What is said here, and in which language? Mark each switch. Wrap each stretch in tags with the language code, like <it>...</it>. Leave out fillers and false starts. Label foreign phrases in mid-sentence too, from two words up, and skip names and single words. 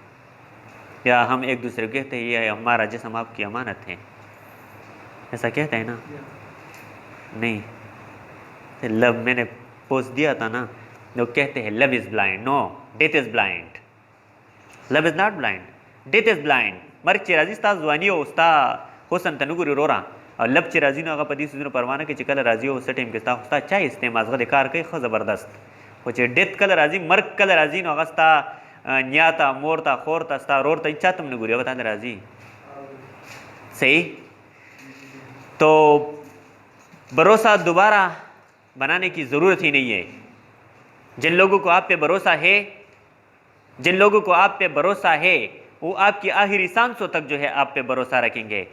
<ur>یا ہم ایک دوسرے کو کہتے ہیں یہ ہمارا جسم آپ کی امانت ہے، ایسا کہتے ہیں نا؟ نہیں. لو میں نے پوسٹ دیا تھا نا، لوگ کہتے ہیں</ur> <en>love is blind. No, death is blind. Love is not blind, death is blind.</en> <ps>مرگ چې راځي ستا ځواني او ستا حسن ته نه ګوري وروره، او لب چې راځي نو هغه په دې څیزونو پروانه کوي چې کله راځي او څه ټایم کې ستا چا ایستی مازغه د کار کوي ښه زبردست. خو چې ډیت کله راځي، مرګ کله راځي، نو هغه ستا نیا ته، مور ته، خور ته، ستا رور ته، چا ته هم نه ګوري، هغه تا ته راځي.</ps> <ur>صحیح. تو بھروسہ دوبارہ بنانے کی ضرورت ہی نہیں ہے. جن لوگوں کو آپ پہ بھروسہ ہے، جن لوگوں کو آپ پہ بھروسہ ہے وہ آپ کی آخری سانسوں تک جو ہے آپ پہ بھروسہ رکھیں گے.</ur>